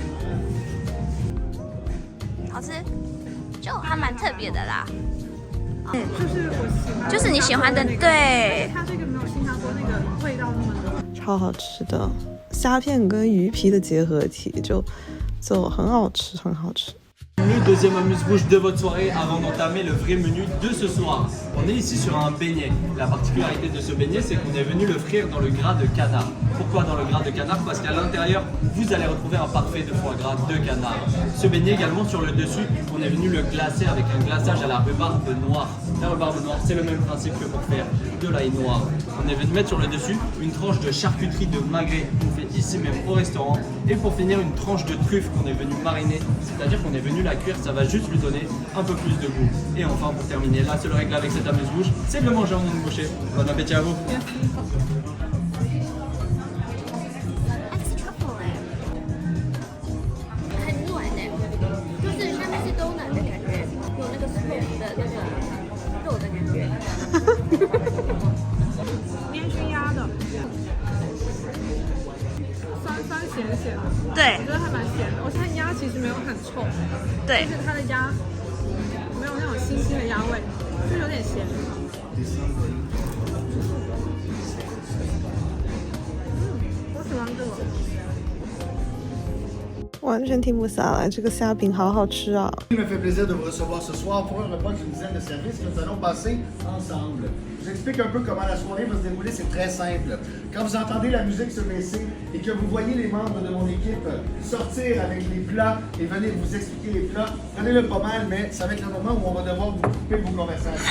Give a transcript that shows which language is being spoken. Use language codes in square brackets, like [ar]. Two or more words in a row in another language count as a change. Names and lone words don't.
[zh] 好吃。就还蛮特别的啦，就是我喜欢，就是你喜欢的，对。它这个没有新加坡那个味道那么浓，超好吃的虾片跟鱼皮的结合体，就很好吃，很好吃。 [fr] Deuxième amuse-bouche de votre soirée avant d'entamer le vrai menu de ce soir. On est ici sur un beignet. La particularité de ce beignet, c'est qu'on est venu le frire dans le gras de canard. Pourquoi dans le gras de canard? Parce qu'à l'intérieur, vous allez retrouver un parfait de foie gras de canard. Ce beignet également sur le dessus, on est venu le glacer avec un glaçage à la rhubarbe noire. La rhubarbe noire, c'est le même principe que pour faire de l'ail noir. On est venu mettre sur le dessus une tranche de charcuterie de magret qu'on fait ici même au restaurant. Et pour finir, une tranche de truffe qu'on est venu mariner, c'est-à-dire qu'on est venu la cuire, ça va juste lui donner un peu plus de goût. Et enfin, pour terminer, la seule règle avec cette amuse-bouche, c'est de le manger en une bouchée. Bon appétit à vous. [zh] 很软的，就是下面是都奶的感觉，有那个 smoke 的那个肉的感觉。烟熏鸭的，酸咸咸的，对我觉得还蛮咸的。我看鸭其实没有很臭，对，但是它的鸭没有那种腥的鸭味，就有点咸。我喜欢这个。完全停不下来，这个虾饼好好吃啊！ [fr] Il me fait plaisir de vous recevoir ce soir pour un repas d'une dizaine de services que nous allons passer ensemble. Je vous explique un peu comment la soirée va se dérouler, c'est très simple. Quand vous entendez la musique se baisser et que vous voyez les membres de mon équipe sortir avec les plats et venir vous expliquer les plats, prenez-le pas mal, mais ça va être le moment où on va devoir vous couper vos conversations.